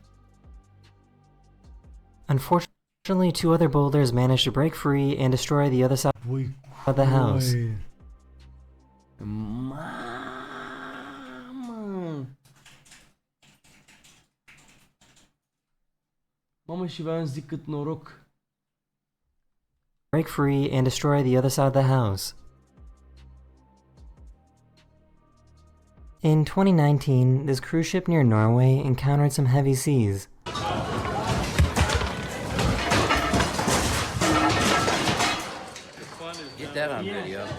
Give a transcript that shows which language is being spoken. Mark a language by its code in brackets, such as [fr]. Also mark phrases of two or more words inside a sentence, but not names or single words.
[en] Unfortunately, 2 other boulders managed to break free and destroy the other side of the house. [ro] Mamă, și vreau să zic cât noroc. [en] Break free and destroy the other side of the house. In 2019, this cruise ship near Norway encountered some heavy seas. Get that on video.